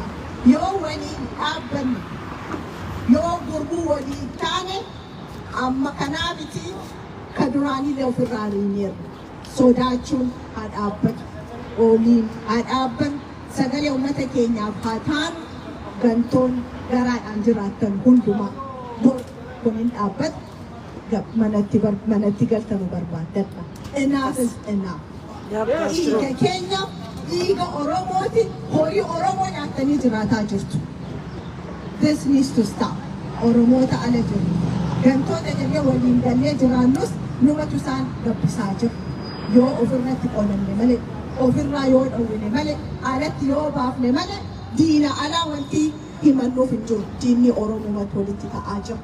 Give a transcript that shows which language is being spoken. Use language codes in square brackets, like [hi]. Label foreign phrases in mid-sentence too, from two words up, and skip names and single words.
[om] Yoo waliin dhaabbanne, yoo gurmuu waliin taane, amma kanaa miti ka duraanillee ofirraa hin sodaachuun haa dhaabbatu. Oliin haa dhaabban sagalee uummata keenyaaf haa taanu gantoon garaadhaan jiraattan hundumaa bor kun hin dhaabbatu manatti galtanu barbaadadha. [en] Enough is enough. [om] Dhiiga keenya dhiiga Oromooti horii Oromoo nyaatanii jiraataa jirtu. [en] This needs to stop. [om] Oromoota ala jiru. Gantoota jennee waliin gallee jiraannus numatu isaan gabbisaa jiru. Yoo ofirratti qolanne malee, ofirraa yoo dhowwine malee, alatti yoo baafne malee, diina alaa wanti himannuuf hin jiru. Diinni Oromoomatti walitti ta'aa jiru.